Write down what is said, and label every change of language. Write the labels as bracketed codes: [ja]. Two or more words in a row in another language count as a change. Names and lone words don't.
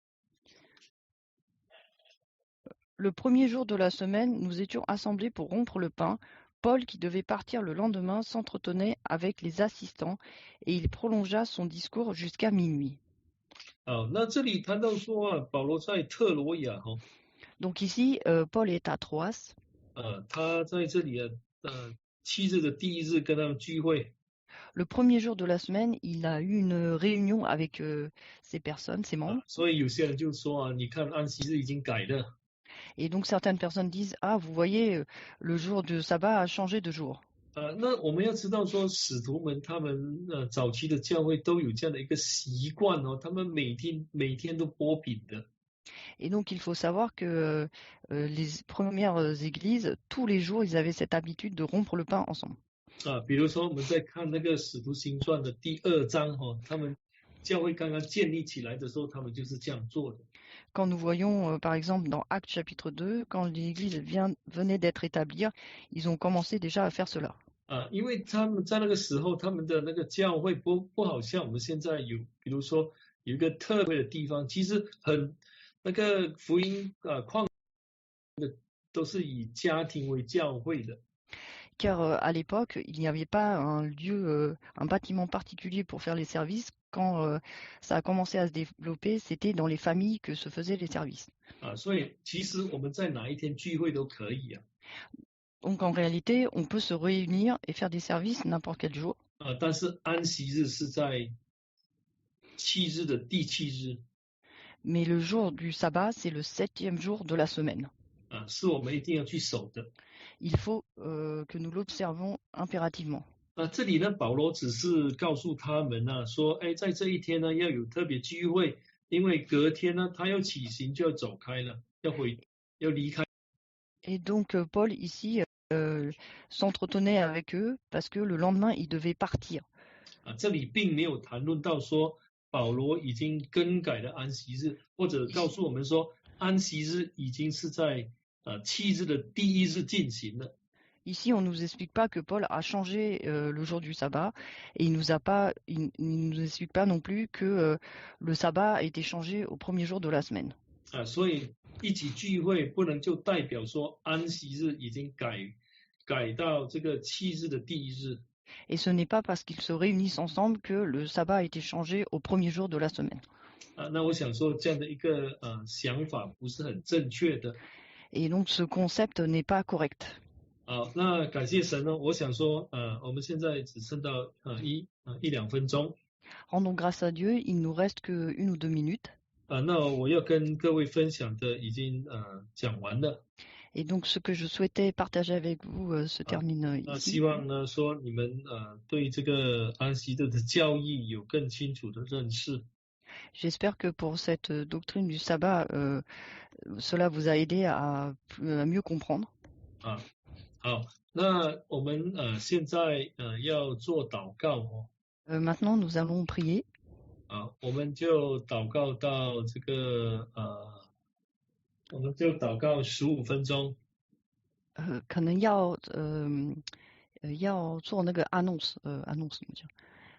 [fr] Le premier jour de la semaine, nous étions assemblés pour rompre le pain. Paul, qui devait partir le lendemain, s'entretenait avec les assistants et il prolongea son discours jusqu'à minuit. [zh] 那这里谈到说保罗在特罗亚 [fr] Donc ici, Paul est à Troas. [zh] 他在这里7日的第1日跟他们聚会。 [fr] Le premier jour de la semaine, il a eu une réunion avec ces personnes, ces membres. [zh] 所以有些人就说你看安息日已经改了。 [fr] Et donc certaines personnes disent, vous voyez, le jour de sabbat a changé de jour. [zh] 那我们要知道说，使徒们他们早期的教会都有这样的一个习惯他们每天都剥饼的。 [fr] Et donc il faut savoir que les premières églises, tous les jours, ils avaient cette habitude de rompre le pain ensemble. [zh] 比如说我们在看那个使徒行传的第2章他们教会刚刚建立起来的时候，他们就是这样做的。 [fr] Quand nous voyons, par exemple, dans Actes chapitre 2, quand l'Église venait d'être établie, ils ont commencé déjà à faire cela. [zh] 因为他们在那个时候，他们的那个教会不好像我们现在有，比如说有一个特别的地方，其实那个福音矿的都是以家庭为教会的。 [fr] Car à l'époque, il n'y avait pas un lieu, un bâtiment particulier pour faire les services. Quand ça a commencé à se développer, c'était dans les familles que se faisaient les services. [zh] 所以其实我们在哪一天聚会都可以啊。 [fr] Donc en réalité, on peut se réunir et faire des services n'importe quel jour. [zh] 但是安息日是在7日的第7日。 [fr] Mais le jour du sabbat, c'est le 7e jour de la semaine. [zh] 是我们一定要去守的。 [fr] Il faut que nous l'observons impérativement. [zh] 这里呢，保罗只是告诉他们呢，说，在这一天呢要有特别聚会，因为隔天呢他要起行就要走开了，要离开。 [fr] Et donc Paul ici s'entretenait avec eux parce que le lendemain il devait partir. [zh] 这里并没有谈论到说保罗已经更改了安息日，或者告诉我们说安息日已经是在7日的第1日进行了。 [fr] Ici, on ne nous explique pas que Paul a changé le jour du sabbat et il nous explique pas non plus que le sabbat a été changé au premier jour de la semaine. [zh] 所以一起聚会不能就代表说安息日已经改到这个7日的第1日。 [fr] Et ce n'est pas parce qu'ils se réunissent ensemble que le sabbat a été changé au premier jour de la semaine. [zh] 那我想说这样的一个想法不是很正确的。 [fr] Et donc ce concept n'est pas correct. [zh] 那感谢神呢，我想说我们现在只剩到一两分钟。 [fr] Rendons grâce à Dieu, il nous reste que 1 ou 2 minutes. [zh] 那我要跟各位分享的已经讲完了。 [fr] Et donc ce que je souhaitais partager avec vous se termine ici. [zh] 希望呢说你们对这个安息日的教义有更清楚的认识。 [fr] J'espère que pour cette doctrine du sabbat, cela vous a aidé à mieux comprendre. [zh] 好，那我们现在要做祷告哦。 [fr] Maintenant, nous allons prier. [zh] 我们就祷告到这个我们就祷告15分钟。可能要做那个annonce，annonce怎么讲？